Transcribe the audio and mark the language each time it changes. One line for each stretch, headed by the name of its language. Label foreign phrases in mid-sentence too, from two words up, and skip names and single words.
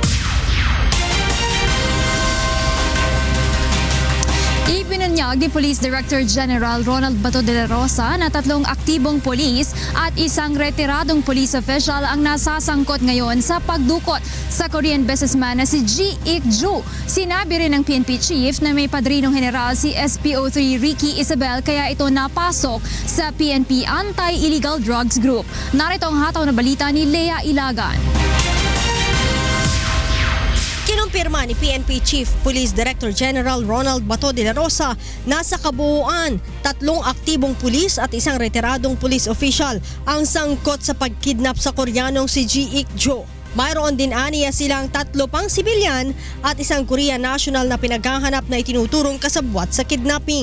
Filipino: Ibinunyag ni Police Director General Ronald Bato de la Rosa na 3 aktibong polis at isang retiradong
English: police official
Filipino: ang nasasangkot ngayon sa pagdukot sa
English: Korean businessman
Filipino: na si Ji Ik-ju. Sinabi rin ng PNP Chief na may padrinong general si SPO3 Ricky Isabel kaya ito napasok sa PNP Anti-Illegal Drugs Group. Narito ang hataw na balita ni Lea Ilagan. Kinumpirma ni PNP Chief Police Director General Ronald Bato de la Rosa na sa kabuuan 3 aktibong pulis at isang retiradong
English: police official
Filipino: ang sangkot sa pagkidnap sa Koreanong si Ji Ik-ju. Mayroon din aniya silang 3 pang sibilyan at isang
English: Korean national
Filipino: na pinaghahanap na itinuturong kasabwat sa kidnapping.